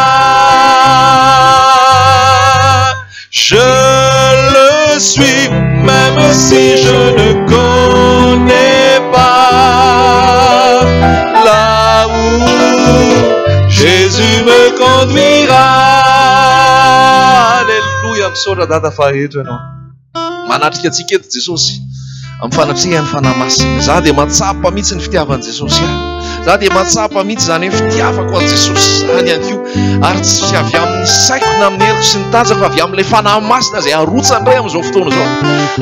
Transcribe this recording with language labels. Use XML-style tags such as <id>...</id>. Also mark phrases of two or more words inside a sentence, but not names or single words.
<fr>Je le suis même si je ne connais pas là où Jésus me conduira. Alléluia.</fr> <mg>Misaotra dada fa eto ianao manatrika antsika eto Jesosy amin'ny fanatrehany fanahy masina. Za dia matsapa mihitsy ny fitiavan'i Jesosy. za dia matsapa mihitsy zany hoe fitiavako an Jesosy zany ihany koa ary tsy avy amin'ny saiko na amin'ny heriko sy ny tanjako fa avy amin'ilay fanahy masina izay arotsandray amin'izao fotoana izao.</mg>